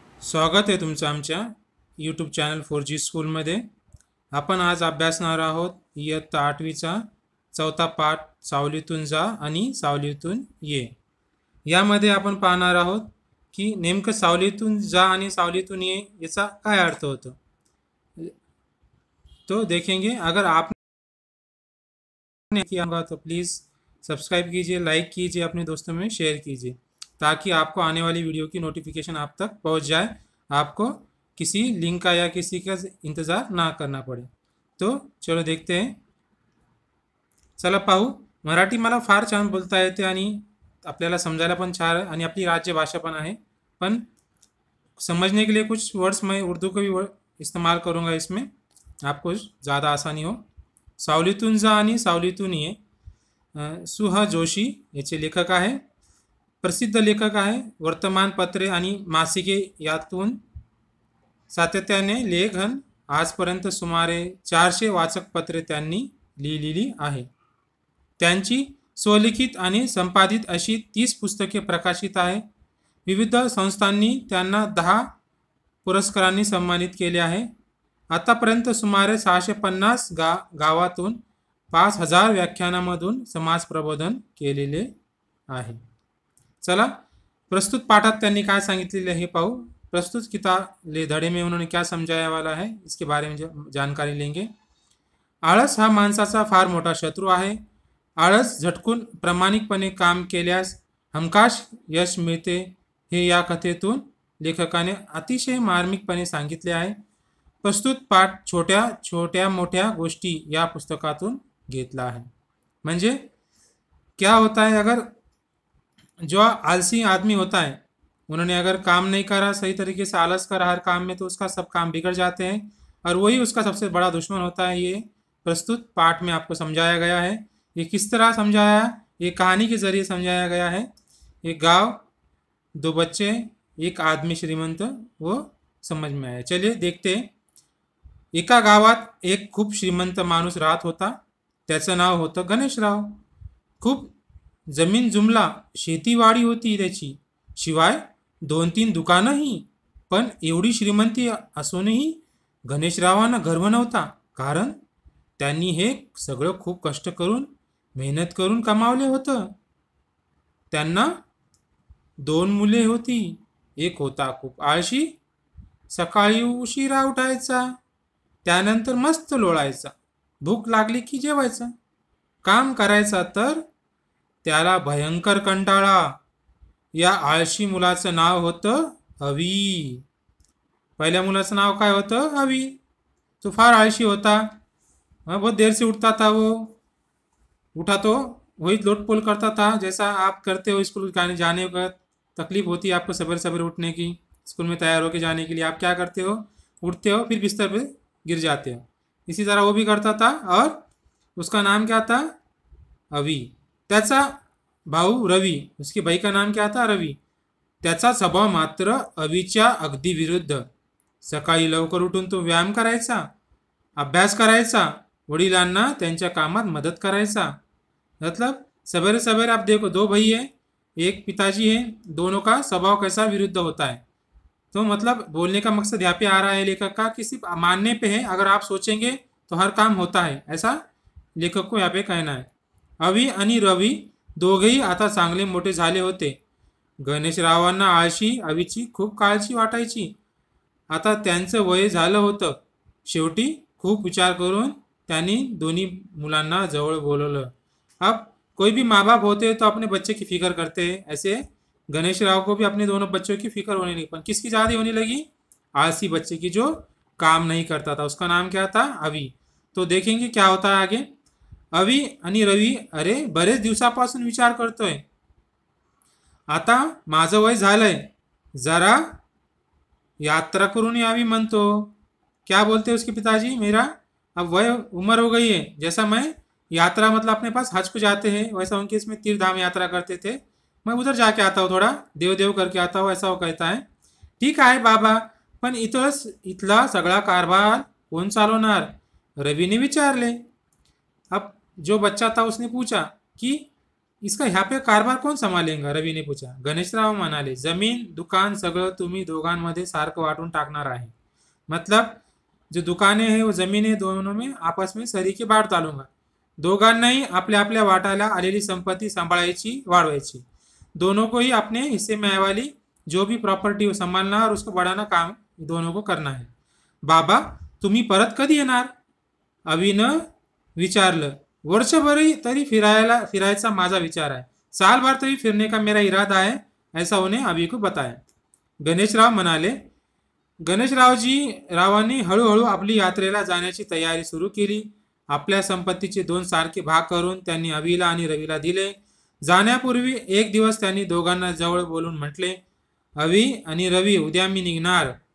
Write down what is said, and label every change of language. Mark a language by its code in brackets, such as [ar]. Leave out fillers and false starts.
[mr] स्वागत आहे तुमचं आमच्या यूट्यूब चॅनल 4G स्कूलमध्ये. आपण आज अभ्यासणार आहोत इयत्ता 8वीचा चौथा पाठ सावलीतून जा आणि सावलीतून ये. यामध्ये आपण पाहणार आहोत की नेमकं सावलीतून जा आणि सावलीतून ये याचा काय अर्थ होतो. [hi] तो देखेंगे. अगर आपने किया होगा तो प्लीज़ सब्सक्राइब कीजिए, लाइक कीजिए, अपने दोस्तों में शेयर कीजिए ताकि आपको आने वाली वीडियो की नोटिफिकेशन आप तक पहुंच जाए, आपको किसी लिंक का या किसी का इंतज़ार ना करना पड़े. तो चलो देखते हैं. [mr] चला पाहू. मराठी मला फार छान बोलता येते आणि आपल्याला समजायला पण छान आणि आपली राज्य भाषा पण आहे. [hi] पण समझने के लिए कुछ वर्ड्स मैं उर्दू का भी इस्तेमाल करूँगा इसमें, आपको ज़्यादा आसानी हो. [mr] सावलीतून जा आणि सावलीतून ये. सुहा जोशी याचे लेखक आहे. प्रसिद्ध लेखक आहे. वर्तमानपत्रे आणि मासिके यातून सातत्याने लेखन आजपर्यंत सुमारे 400 वाचकपत्रे त्यांनी लिहिलेली आहे. त्यांची स्वलिखित आणि संपादित अशी 30 पुस्तके प्रकाशित आहे. विविध संस्थांनी त्यांना 10 पुरस्कारांनी सन्मानित केले आहे. आतापर्यंत सुमारे 650 गावातून 5000 व्याख्यानामधून समाज प्रबोधन केलेले आहे. चला प्रस्तुत पाठात त्यांनी काय सांगितलेले हे पाहू. [hi] प्रस्तुत किताब ले धड़े में उन्होंने क्या समझाया वाला है इसके बारे में जानकारी लेंगे. [mr] आळस हा माणसाचा फार मोठा शत्रू आहे. आळस झटकून प्रामाणिकपणे काम केल्यास हमखास यश मिळते हे या कथेतून लेखकाने अतिशय मार्मिकपणे सांगितले आहे. प्रस्तुत पाठ छोट्या छोट्या मोठ्या गोष्टी या पुस्तकातून घेतला है. [hi] म्हणजे क्या होता है, अगर जो आलसी आदमी होता है उन्होंने अगर काम नहीं करा सही तरीके से, आलस करा हर काम में, तो उसका सब काम बिगड़ जाते हैं और वही उसका सबसे बड़ा दुश्मन होता है. ये प्रस्तुत पाठ में आपको समझाया गया है. ये किस तरह समझाया, ये कहानी के ज़रिए समझाया गया है. एक गांव, 2 बच्चे, एक आदमी श्रीमंत, वो समझ में आया. चलिए देखते हैं. [mr] एका गावात एक खूप श्रीमंत माणूस राहत होता. त्याचं नाव होतं गणेशराव. खूप जमीन जुमला शेतीवाडी होती त्याची, शिवाय 2-3 दुकानंही. पण एवढी श्रीमंती असूनही गणेशरावांना गर्व नव्हता, कारण त्यांनी हे सगळं खूप कष्ट करून मेहनत करून कमावले होतं. त्यांना 2 मुले होती. एक होता खूप आळशी, सकाळी उशिरा उठायचा, त्यानंतर मस्त लोळायचा, भूक लागली की जेवायचा. काम करायचा तर त्याला भयंकर कंटाळा. या आळशी मुलाचं नाव होतं अवी. पहिल्या मुलाचं नाव काय होतं? अवी. तो फार आळशी होता. [hi] बहुत देर से उठता था वो. उठा तो वही लोटपोल करता था जैसा आप करते हो. स्कूल जाने का तकलीफ होती है आपको सवेरे सवेरे उठने की. स्कूल में तैयार होकर जाने के लिए आप क्या करते हो? उठते हो, फिर बिस्तर पे गिर जाते हो. इसी तरह वो भी करता था. और उसका नाम क्या था? अवी. [mr] त्याचा भाऊ रवी, [hi] उसके भाई का नाम क्या था? रवी. [mr] त्याचा स्वभाव मात्र अवीच्या अगदी विरुद्ध. सकाळी लवकर उठून तो व्यायाम करायचा, अभ्यास करायचा, वडिलांना त्यांच्या कामात मदत करायचा. [hi] मतलब सवेरे सवेरे आप देखो, 2 भाई है, एक पिताजी है, दोनों का स्वभाव कैसा विरुद्ध होता है. तो मतलब बोलने का मकसद यहाँ पे आ रहा है लेखक का कि सिर्फ मानने पे है, अगर आप सोचेंगे तो हर काम होता है, ऐसा लेखक को यहाँ पे कहना है. [mr] अवी आणि रवी दोघेही आता चांगले मोठे झाले होते. गणेशरावांना आळशी अवीची खूप काळजी वाटायची. आता त्यांचं वय झालं होतं. शेवटी खूप विचार करून त्यांनी दोन्ही मुलांना जवळ बोलवलं. [hi] अब कोई भी माँ बाप होते हैं तो अपने बच्चे की फिक्र करते हैं. ऐसे गणेशराव को भी अपने दोनों बच्चों की फिक्र होने लगी. पर किसकी ज़्यादा होने लगी? आलसी बच्चे की, जो काम नहीं करता था. उसका नाम क्या था? अवी. तो देखेंगे क्या होता है आगे. [mr] अवी आणि रवी अरे बरेच दिवसापासून विचार करतोय, आता माझं वय झालंय, जरा यात्रा करून यावी म्हणतो. [hi] क्या बोलते उसके पिताजी? मेरा अब वय उम्र हो गई है, जैसा मैं यात्रा मतलब अपने पास हज को जाते हैं वैसा उनके इसमें तीर्थ धाम यात्रा करते थे, मैं उधर जाके आता हूँ, थोड़ा देव देव करके आता हूँ, ऐसा वो कहता है. [mr] ठीक आहे बाबा, पण इथला सगळा कारभार कोण चालवणार? रवीने विचारले. [hi] अब जो बच्चा था उसने पूछा कि इसका ह्या पे कारभार कोण संभाळेगा, रवीने पूछा. [mr] गणेशराव म्हणाले, जमीन दुकान सगळं तुम्ही दोघांमध्ये सारखं वाटून टाकणार आहे. [hi] मतलब जो दुकाने हैं वो जमीन है, दोनों में आपस में सरीके बांट डालूंगा. [mr] दोघांनाही आपल्या आपल्या वाटायला आलेली संपत्ती सांभाळायची, वाढवायची. [hi] दोनों को ही अपने हिस्से में आने वाली जो भी प्रॉपर्टी हो संभालना और उसको बढ़ाना काम दोनों को करना है. [mr] बाबा तुम्ही परत कधी येणार, अभिनं विचारलं. वर्षभर तरी फिरायचा माझा विचार आहे. [hi] साल भर तरी फिरने का मेरा इरादा है, ऐसा उन्हें अभी को बताया. [mr] गणेशराव म्हणाले. रावांनी हळूहळू आपली यात्रेला जाण्याची तयारी सुरू केली. आपल्या संपत्तीचे 2 सारखे भाग करून त्यांनी अभिला आणि रवीला दिले. जाण्यापूर्वी एक दिवस त्यांनी दोघांना जवळ बोलून म्हटले, अभि आणि रवी, उद्या मी निघणार.